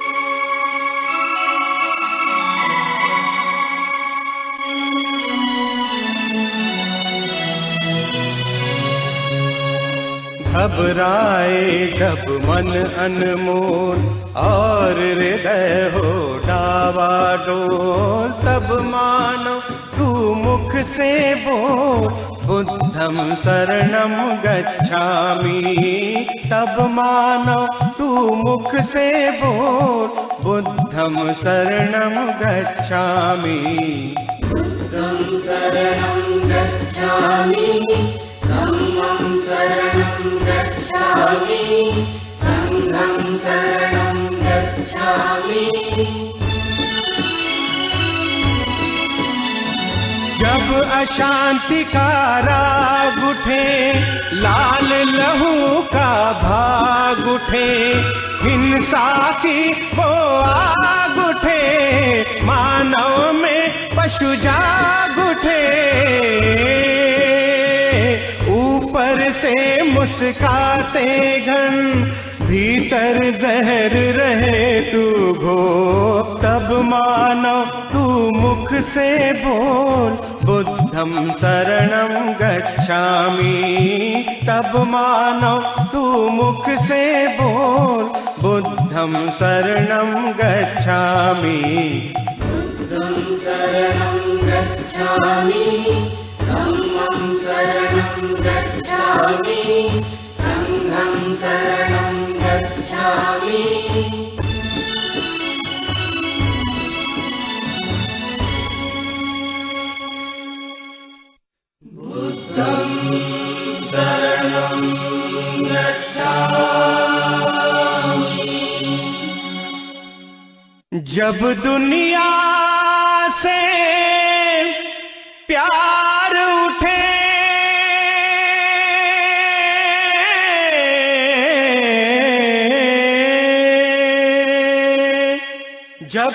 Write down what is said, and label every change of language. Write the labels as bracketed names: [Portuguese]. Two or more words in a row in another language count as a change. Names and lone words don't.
[Hindi] घबराए जब मन अनमोल और हृदय हो डावाडोल, तब मानो तू मुख से बोल [Pali] बुद्धं शरणं गच्छामि। [Hindi] तब मानो तू मुख से बोल [Pali] बुद्धं शरणं गच्छामि। बुद्धं शरणं गच्छामि धम्मं शरणं गच्छामि संघं शरणं गच्छामि। [Hindi] जब अशांति का राग उठे, लाल लहू का भाग उठे, हिंसा की वो आग उठे, मानव में पशु जाग उठे, ऊपर बाहर से मुस्काते घन, भीतर जहर रहे तू घो, तब मानो तू मुख से बोल [Pali] बुद्धं शरणं गच्छामि, [Hindi] तब मानो तू मुख से बोल [Pali] बुद्धं शरणं गच्छामि। बुद्धं शरणं गच्छामि, धम्मं शरणं गच्छामि, संघं शरणं गच्छामि। बुद्धं शरणं गच्छामि। [Hindi] जब दुनिया से प्यार उठे, जब